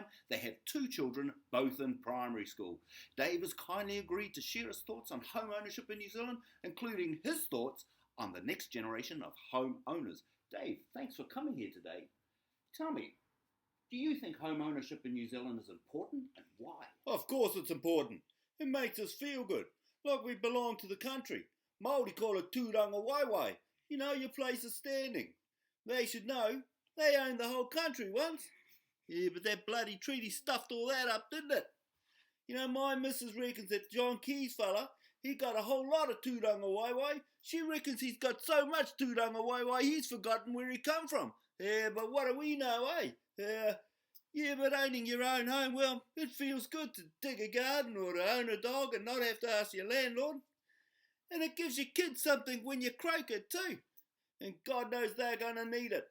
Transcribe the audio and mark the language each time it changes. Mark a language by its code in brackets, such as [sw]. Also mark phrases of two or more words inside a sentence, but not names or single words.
[en] They have 2 children, both in primary school. Dave has kindly agreed to share his thoughts on home ownership in New Zealand, including his thoughts on the next generation of home owners. Dave, thanks for coming here today. Tell me, do you think home ownership in New Zealand is important, and why? Of course it's important. It makes us feel good, like we belong to the country. Māori call it [mi] tūranga waiwai. [en] You know, your place is standing. They should know. They owned the whole country once. Yeah, but that bloody treaty stuffed all that up, didn't it? You know, my missus reckons that John Key's fella, he got a whole lot of [mi] tūranga waiwai. [en] She reckons he's got so much [mi] tūranga waiwai [en] he's forgotten where he come from. Yeah, but what do we know, eh? Yeah, but owning your own home, well, it feels good to dig a garden or to own a dog and not have to ask your landlord. And it gives your kids something when you croak it too. And God knows they're going to need it.